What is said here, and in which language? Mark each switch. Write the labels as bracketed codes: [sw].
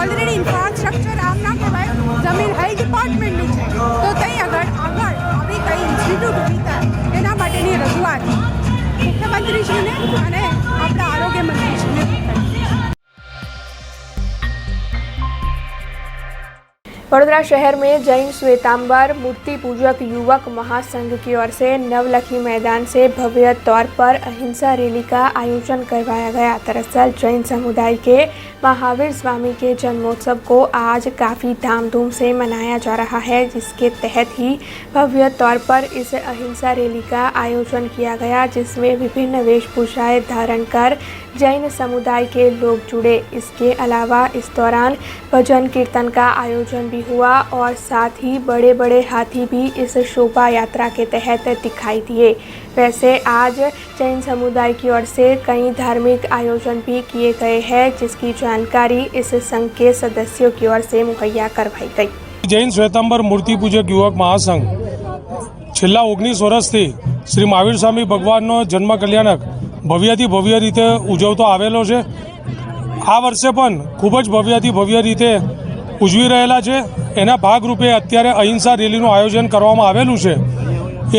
[gu] Already infrastructure આમ ના કહેવાય જમીન હેલ્થ ડિપાર્ટમેન્ટની છે તો ત્યાં આગળ આવી કંઈ ઇન્સ્ટિટ્યૂટ ઊભી થાય એના માટેની રજૂઆત મુખ્યમંત્રીશ્રીને અને આપણા આરોગ્ય મંત્રીશ્રીને કરી। [hi] वडोदरा शहर में जैन श्वेतांबर मूर्ति पूजक युवक महासंघ की ओर से नवलखी मैदान से भव्य तौर पर अहिंसा रैली का आयोजन करवाया गया। दरअसल जैन समुदाय के महावीर स्वामी के जन्मोत्सव को आज काफ़ी धामधूम से मनाया जा रहा है, जिसके तहत ही भव्य तौर पर इस अहिंसा रैली का आयोजन किया गया, जिसमें विभिन्न वेशभूषाएं धारण कर जैन समुदाय के लोग जुड़े। इसके अलावा इस दौरान भजन कीर्तन का आयोजन भी हुआ और साथ ही बड़े बड़े हाथी भी इस शोभा यात्रा के तहत दिखाई दिए। वैसे आज जैन समुदाय की ओर से कई धार्मिक आयोजन भी किए गए हैं, जिसकी जानकारी इस संघ के सदस्यों की ओर से मुहैया करवाई गई। [gu] जैन श्वेतांबर मूर्ति पूजक युवक महासंघ છેલ્લા 19 વર્ષથી શ્રી મહાવીર સ્વામી ભગવાનનો જન્મ કલ્યાણક ભવ્યથી ભવ્ય રીતે ઉજવતો આવેલો છે। આ વર્ષે પણ ખૂબ જ ભવ્યથી ભવ્ય રીતે ઉજવી રહેલા છે। એના ભાગરૂપે અત્યારે અહિંસા રેલીનું આયોજન કરવામાં આવેલું છે।